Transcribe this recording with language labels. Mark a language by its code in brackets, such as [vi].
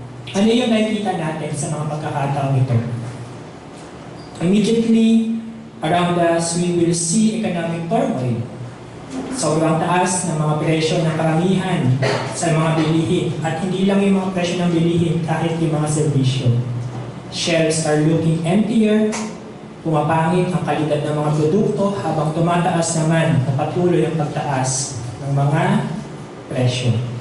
[tl] Ano yung nakikita natin sa mga pagkakataong ito? [en] Immediately around us, we will see economic turmoil. [tl] Sobrang taas ng mga presyo ng karamihan sa mga bilihin. At hindi lang yung mga presyo ng bilihin, kahit yung mga serbisyo. [en] Shelves are looking emptier, [tl] pumapangit ang kalidad ng mga produkto habang tumataas naman ang patuloy ang pagtaas ng mga presyo.